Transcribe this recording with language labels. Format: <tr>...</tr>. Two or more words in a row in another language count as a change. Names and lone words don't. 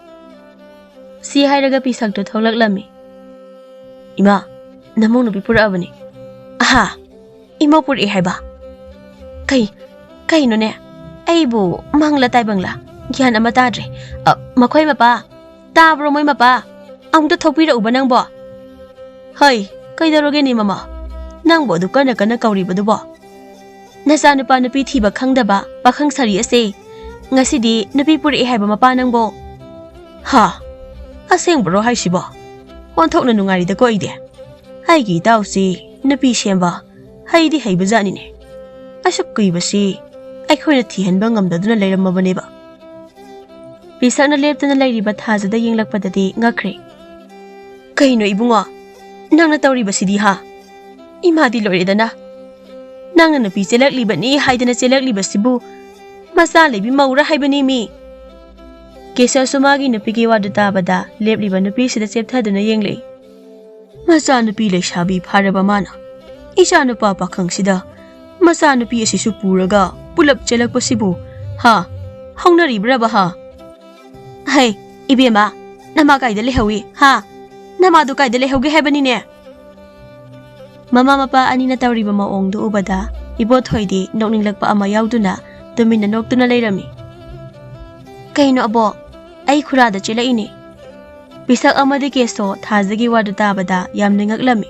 <mni>Si hairaga pisakto tholaklami. Ima namong nupi purabani. Aha ima puri haiba kai no ne aibu mangla tai bangla gyan ama tadre makhoi mapa tabro moi mapa amta thopira ubanang bo. Hai kaidaroge ni mama nangbo dukana kana kauri badubo. Nasa nupa nupi thiba khangdaba pakhang sari ase ngasidi nupi puri haiba mapa nangbo. Ha aseng bro haisibo onthokna nungari da koide haigi tausi nupi semba haidi haiba jani ne asuk kuibasi aikhoina thihanba ngamdaduna leirammabaneba. Pisakna leptana leiriba thajada yenglakpadadi ngakre Kayno ibungo? Nangna tawribasidi ha? Imadi loiredana. Nangna nupi chelakliba haidana chelakliba masa lebi maura haibani mi. Kesa sumagi nupigi wadu tabada lepliba nupi sida chepthaduna yengle. Masa nupi leishabi pharaba mana. Isha nupa pakhang sida masa nupi asisu puraga pulap chelakpasibu ha haunaribraba ha. Hey ibema nama kaida lehawi ha nama du kaida lehawge haibani ne. Mama mapa anina tawriba maongdu ubada ibothoidi nokninglakpa ama yauduna tumina noktuna leirami. Kaino abo ai khurada chelaini. Pisak amadi keso thazagi wadu tabada yamna ngaklami.</mni>